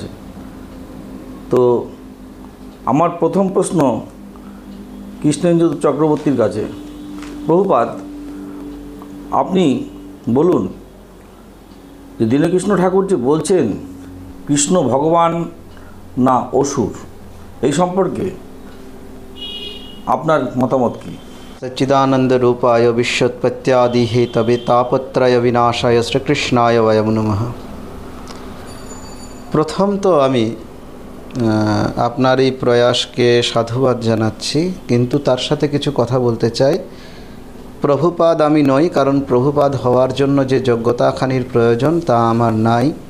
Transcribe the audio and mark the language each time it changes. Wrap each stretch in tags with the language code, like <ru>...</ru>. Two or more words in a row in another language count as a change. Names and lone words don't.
<bn>তো আমার প্রথম প্রশ্ন কৃষ্ণেন্দু চক্রবর্তীর কাছে, প্রভুপাদ আপনি বলুন যে দীনকৃষ্ণ ঠাকুর যে বলছেন কৃষ্ণ ভগবান না অসুর, এই সম্পর্কে আপনার মতামত কী?</bn> <sa>सच्चिदानंद रूपाय विश्वोत्पत्त्यादि हेतवे तापत्रय विनाशाय श्रीकृष्णाय वयं नमः।</sa> <bn>প্রথম তো আমি আপনার এই প্রয়াসকে সাধুবাদ জানাচ্ছি, কিন্তু তার সাথে কিছু কথা বলতে চাই। প্রভুপাদ আমি নই, কারণ প্রভুপাদ হওয়ার জন্য যে যোগ্যতাখানির প্রয়োজন তা আমার নাই।</bn>